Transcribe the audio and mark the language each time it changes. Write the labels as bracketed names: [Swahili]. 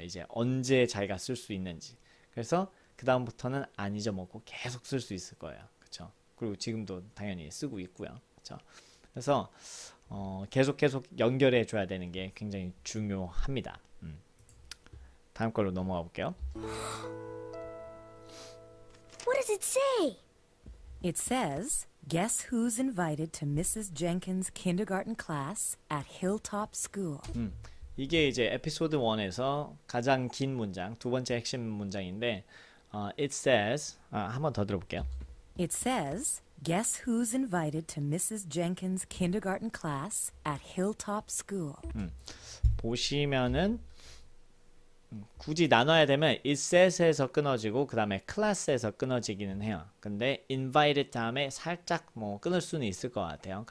[Korean] 이제 언제 자기가 쓸 수 있는지. 그래서 그 다음부터는 안 잊어먹고 계속 쓸 수 있을 거예요. 그렇죠? 그리고 지금도 당연히 쓰고 있고요. 그렇죠? 그래서 계속 연결해 줘야 되는 게 굉장히 중요합니다. 다음 걸로 넘어가 볼게요. [English] What does it say? It says, guess who's invited to Mrs. Jenkins' kindergarten class at Hilltop School? [Korean] 이게 이제 에피소드 1에서 가장 긴 문장, 두 번째 핵심 문장인데 [English] it says [Korean] 한 번 더 들어볼게요. [English] It says, guess who's invited to Mrs. Jenkins' kindergarten class at Hilltop School? [Korean] 보시면은 굳이 나눠야 되면 [English] it says [Korean] 에서 끊어지고 그 다음에 class에서 끊어지기는 해요. 근데 invited 다음에 살짝 뭐 끊을 수는 있을 것 같아요.